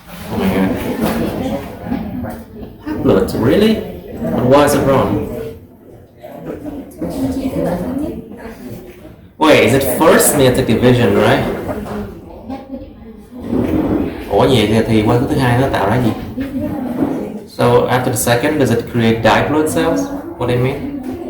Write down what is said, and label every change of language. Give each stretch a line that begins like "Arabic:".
English: Oh my god. Haploids, really? But why is it wrong? Wait, is it first meiotic division, right?
Vietnamese: Ủa vậy thì qua thứ hai nó tạo ra gì?
English: So after the second, does it create diploid cells? What do you mean?